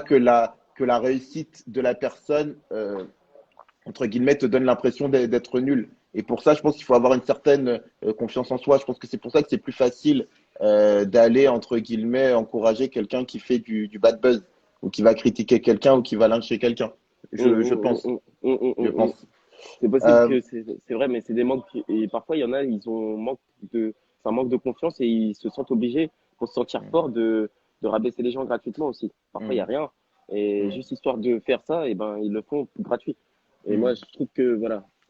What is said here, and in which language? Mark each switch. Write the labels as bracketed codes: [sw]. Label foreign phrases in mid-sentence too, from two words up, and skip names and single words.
[fr] pas que la réussite de la personne, entre guillemets, te donne l'impression d'être nul. Et pour ça, je pense qu'il faut avoir une certaine confiance en soi. Je pense que c'est pour ça que c'est plus facile d'aller, entre guillemets, encourager quelqu'un qui fait du [en] bad buzz [fr] ou qui va critiquer quelqu'un ou qui va lyncher quelqu'un. Hum, Je hum, pense, hum, hum, hum, je hum, hum. pense. C'est possible Euh, que c'est vrai, mais c'est des manques. Et parfois, il y en a, ils ont c'est un manque de confiance et ils se sentent obligés, pour se sentir fort, de rabaisser les gens gratuitement aussi. Parfois, il n'y a hmm, rien. Et hmm, juste histoire de faire ça, et ben, ils le font gratuit. Et moi, hmm, je trouve que, voilà,